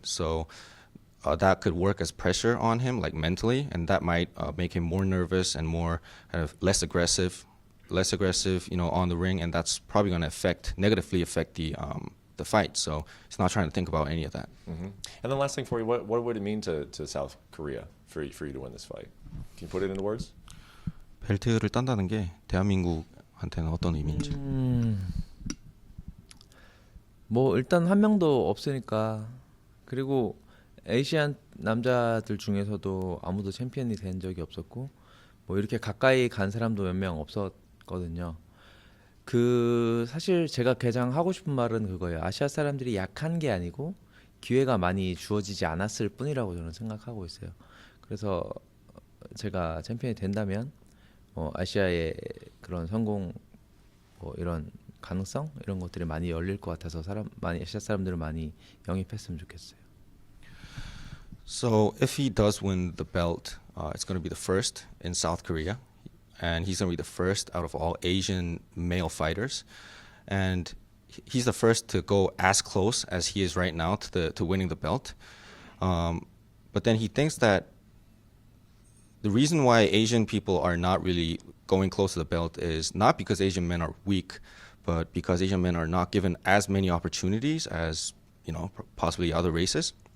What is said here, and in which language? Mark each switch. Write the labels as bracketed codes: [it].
[en] So that could work as pressure on him, like mentally, and that might make him more nervous and more kind of less aggressive, on the ring, and that's probably going to negatively affect the fight. So he's not trying to think about any of that. Mm-hmm. And then last thing for you, what would it mean to South Korea for you to win this fight? Can you put it into words? [ko] 벨트를 딴다는 게 대한민국한테는 어떤 의미인지. 뭐 일단 한 명도 없으니까, 그리고 아시안 남자들 중에서도 아무도 챔피언이 된 적이 없었고, 뭐 이렇게 가까이 간 사람도 몇 명 없었거든요. 사실 제가 가장 하고 싶은 말은 그거예요. 아시아 사람들이 약한 게 아니고 기회가 많이 주어지지 않았을 뿐이라고 저는 생각하고 있어요. 그래서 제가 챔피언이 된다면 아시아의 그런 성공, 뭐 이런 가능성 이런 것들이 많이 열릴 것 같아서 아시아 사람들을 많이 영입했으면 좋겠어요. [en] So if he does win the belt, it's going to be the first in South Korea, and he's going to be the first out of all Asian male fighters, and he's the first to go as close as he is right now to winning the belt. But then he thinks that the reason why Asian people are not really going close to the belt is not because Asian men are weak, but because Asian men are not given as many opportunities as possibly other races.